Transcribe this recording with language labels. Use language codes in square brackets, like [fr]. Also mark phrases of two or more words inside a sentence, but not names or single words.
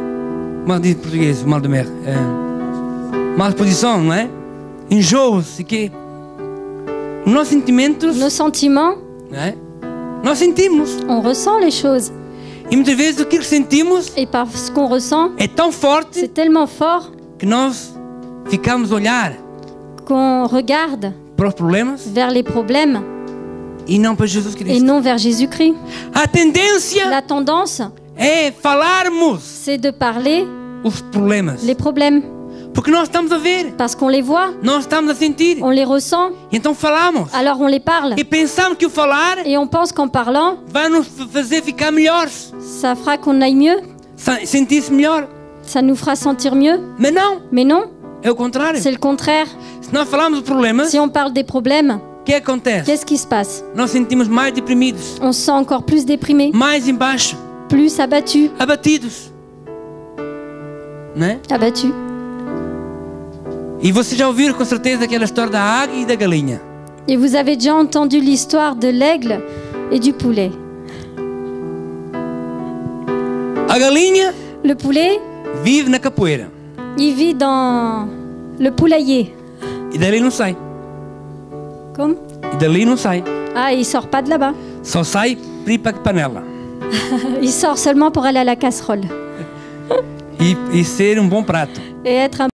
[pt] Como é que diz em português, o [fr] mal de mer? [pt] Má disposição, não é? Enjoo-se, que os nossos sentimentos, [fr] Nos sentiments, [pt] não é? Nós sentimos. [fr] on ressent les choses. [pt] E muitas vezes aquilo que sentimos [fr] Et parce qu'on ressent, [pt] é tão forte [fr] c'est tellement fort [pt] que nós ficamos a olhar [fr] qu'on regarde [pt] para os problemas [fr] vers les problèmes [pt] e não para Jesus [fr] et [pt] Cristo. [fr] non vers Jésus-Christ. [pt] A tendência [fr] La tendance, [pt] é falarmos [fr] c'est de parler [pt] os problemas. [fr] les problèmes [pt] Porque nós estamos a ver, [fr] parce qu'on les voit, [pt] nós estamos a sentir. [fr] on les ressent, [pt] E então falamos. [fr] alors on les parle. [pt] E pensamos que o falar [fr] Et on pense qu'en parlant, [pt] vai nos fazer ficar melhores, [fr] ça fera qu'on aille mieux, [pt] sentir-se melhor. [fr] ça nous fera sentir mieux. [pt] Mas não, [fr] Mais non, [pt] é o contrário. [fr] c'est le contraire. [pt] Se nós falamos dos problemas, [fr] Si on parle des problèmes, [pt] o que acontece? [fr] qu'est-ce qui se passe? [pt] Nós sentimos mais deprimidos, [fr] On se sent encore plus déprimé, [pt] mais embaixo, [fr] plus abattu. [pt] abatidos. Né? [fr] Abattu. [pt] E vocês já ouviram com certeza aquela história da águia e da galinha. [fr] Et vous avez déjà entendu l'histoire de l'aigle et du poulet. [pt] A galinha [fr] Le poulet, [pt] vive na capoeira [fr] il vit dans le poulailler. [pt] e dali não sai. [fr] Comme? [pt] E dali não sai. [fr] Ah, il sort pas de là-bas. [pt] Só sai para ir para a panela. [fr] Il sort seulement pour aller à la casserole [pt] E ser um bom prato. [fr] et être un